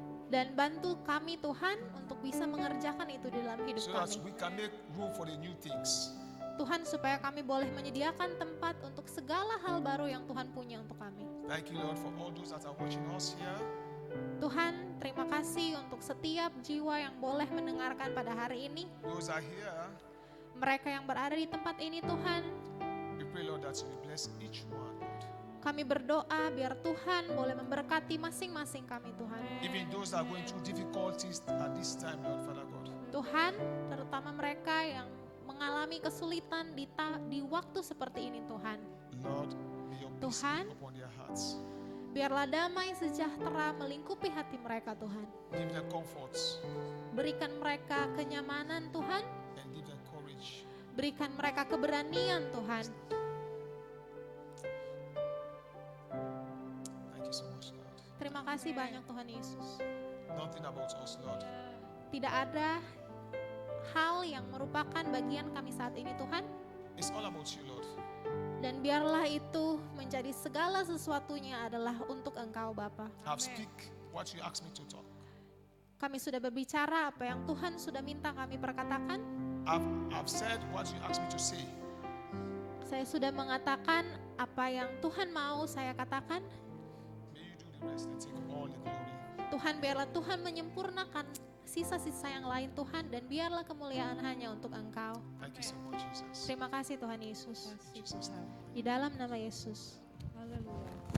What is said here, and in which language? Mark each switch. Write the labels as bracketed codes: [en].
[id] Dan bantu kami, Tuhan, untuk bisa mengerjakan itu di dalam hidup [en] So that [id] kami. [en] we can make room for the new things. [id] Tuhan, supaya kami boleh menyediakan tempat untuk segala hal baru yang Tuhan punya untuk kami. [en] Thank you, Lord, for all those that are watching us here. [id] Tuhan, terima kasih untuk setiap jiwa yang boleh mendengarkan pada hari ini. [en] Those are here. [id] Mereka yang berada di tempat ini, Tuhan, [en] We pray, Lord, that you will bless each one, Lord. [id] kami berdoa biar Tuhan boleh memberkati masing-masing kami, Tuhan. [en] Even those that are going through difficulties at this time, Lord, Father God. [id] Tuhan, terutama mereka yang mengalami kesulitan di waktu seperti ini, Tuhan. [en] Lord, may your peace [id] Tuhan. [en] be upon their hearts. [id] Biarlah damai sejahtera melingkupi hati mereka, Tuhan. [en] Give them comforts [id] Berikan mereka kenyamanan, Tuhan. [en] and give them courage. [id] Berikan mereka keberanian, Tuhan. [en] Thank you so much, Lord. [id] Terima kasih banyak, Tuhan Yesus. [en] Nothing about us, Lord. [id] Tidak ada hal yang merupakan bagian kami saat ini, Tuhan. [en] It's all about you, Lord. [id] Dan biarlah itu menjadi segala sesuatunya adalah untuk Engkau, Bapa. [en] I've speak what you asked me to talk. [id] Kami sudah berbicara apa yang Tuhan sudah minta kami perkatakan. [en] I've said what you asked me to say. [id] Saya sudah mengatakan apa yang Tuhan mau saya katakan. [en] May you do the rest and take all the glory. [id] Tuhan, biarlah Tuhan menyempurnakan sisa-sisa yang lain, Tuhan, dan biarlah kemuliaan hanya untuk Engkau. [en] Thank you so much, Jesus. [id] Terima kasih, Tuhan Yesus. [en] In Jesus' name. [id] Di dalam nama Yesus. Haleluya.